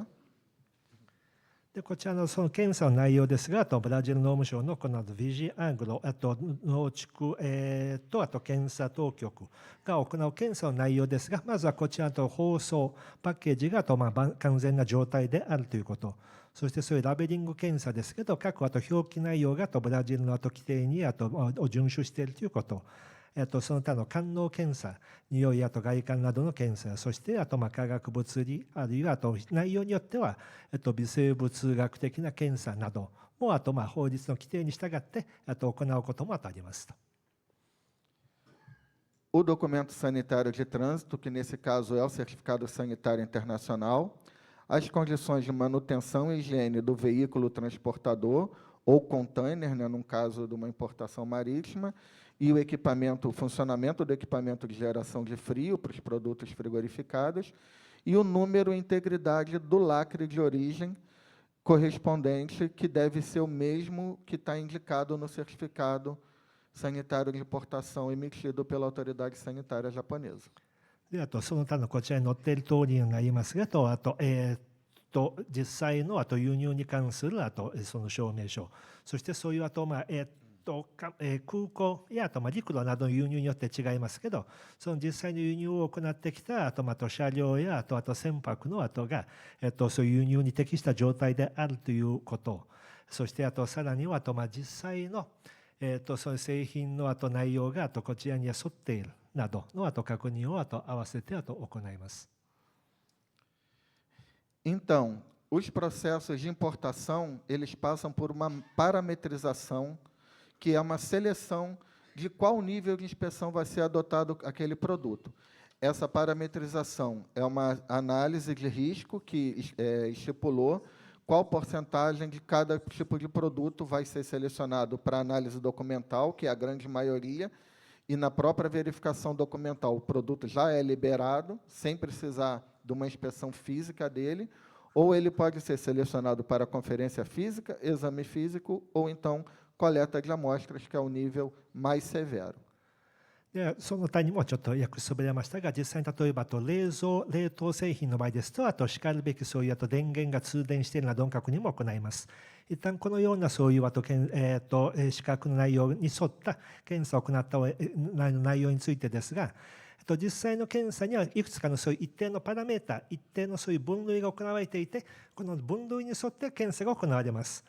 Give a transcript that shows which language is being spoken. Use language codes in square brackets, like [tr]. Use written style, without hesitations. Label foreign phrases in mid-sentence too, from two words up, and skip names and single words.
[ja] こちらのその検査の内容ですが、ブラジル農務省のこのビジアグロ、農畜、あと検査当局が行う検査の内容ですが、まずはこちらの包装、パッケージが完全な状態であるということ、そしてそういうラベリング検査ですけど、各表記内容がブラジルの規定にを遵守しているということ、その他の官能検査、匂い外観などの検査、そして化学物理、あるいは内容によっては微生物学的な検査なども法律の規定に従って行うこともあります。 [pt] O documento sanitário de trânsito, que nesse caso é o certificado sanitário internacional, as condições de manutenção e higiene do veículo transportador ou container, né, num caso de uma importação marítima, e o funcionamento do equipamento de geração de frio para os produtos frigorificados, e o número e integridade do lacre de origem correspondente, que deve ser o mesmo que está indicado no certificado sanitário de importação emitido pela autoridade sanitária japonesa. [ja] でその他のこちらに載っている通りになりますが、実際の輸入に関するその証明書、そしてそういう空港や陸路などの輸入によって違いますけど、その実際に輸入を行ってきた車両や船舶のがそういう輸入に適した状態であるということ、そしてさらには実際のそういう製品の内容がこちらに沿っているなどの確認を合わせて行います。 [pt] Então, os processos de importação, eles passam por uma parametrização, que é uma seleção de qual nível de inspeção vai ser adotado aquele produto. Essa parametrização é uma análise de risco que estipulou qual porcentagem de cada tipo de produto vai ser selecionado para análise documental, que é a grande maioria, e na própria verificação documental o produto já é liberado, sem precisar de uma inspeção física dele, ou ele pode ser selecionado para conferência física, exame físico, ou então coleta de amostras, que é o nível mais severo. [ja] でその他にもちょっと訳そびれましたが、実際に例えば冷凍製品の場合ですと、しかるべきそういう電源が通電しているなどの確認も行います。一旦このようなそういう資格の内容に沿った検査を行った内容についてですが、 実際の検査にはいくつかのそういう一定のパラメータ、一定のそういう分類が行われていて、この分類に沿って検査が行われます。